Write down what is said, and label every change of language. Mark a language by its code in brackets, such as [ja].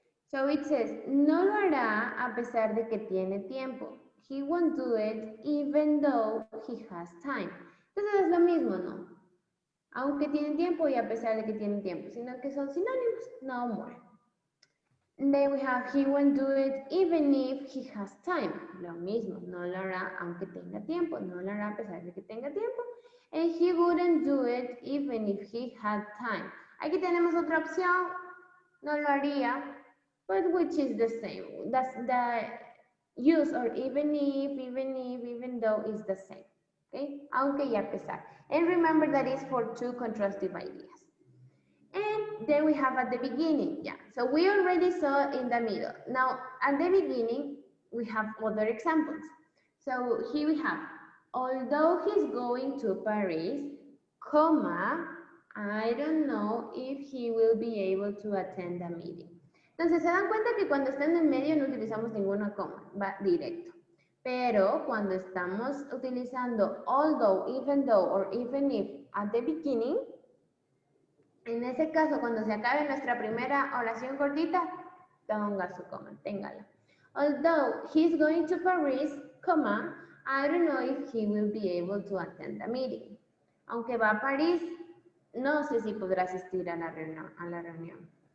[en] So it says, [es] no lo hará a pesar de que tiene tiempo. [en] He won't do it even though he has time. [es] Entonces es lo mismo, ¿no? Aunque tiene tiempo y a pesar de que tiene tiempo, sino que son sinónimos, [en] no more. Then we have, he won't do it even if he has time. [es] Lo mismo, no lo hará aunque tenga tiempo, no lo hará a pesar de que tenga tiempo. [en] And he wouldn't do it even if he had time. [es] Aquí tenemos otra opción, no lo haría, [en] but which is the same. That's the use or even if, even though is the same. Okay, [es] aunque y a pesar. [en] And remember that is for two contrastive ideas. And then we have at the beginning, yeah. So we already saw in the middle. Now, at the beginning, we have other examples. So here we have, although he's going to Paris, comma, I don't know if he will be able to attend the meeting. [es] Entonces, se dan cuenta que cuando está en el medio no utilizamos ninguna coma, va directo. Pero cuando estamos utilizando although, even though, or even if at the beginning, en ese caso, cuando se acabe nuestra primera oración cortita, ponga su coma, téngala. [en] Although he's going to Paris, comma, I don't know if he will be able to attend the meeting. [es] Aunque va a París, no sé si podrá asistir a la reunión.